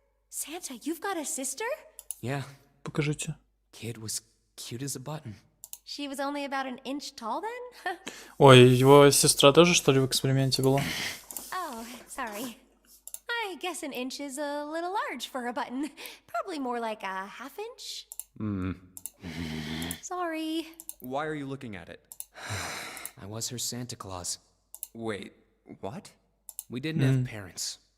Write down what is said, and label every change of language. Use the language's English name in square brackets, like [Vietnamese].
[English] Santa, you've got a sister? Yeah, [Russian] Покажите. [English] kid was cute as a button. She was only about an inch tall then? [Russian] Ой, его сестра тоже, что ли, в эксперименте была? [English] Oh, sorry. I guess an inch is a little large for a button. Probably more like a half inch. Sorry. Why are you looking at it? I was her Santa Claus. Wait, what? We didn't have parents.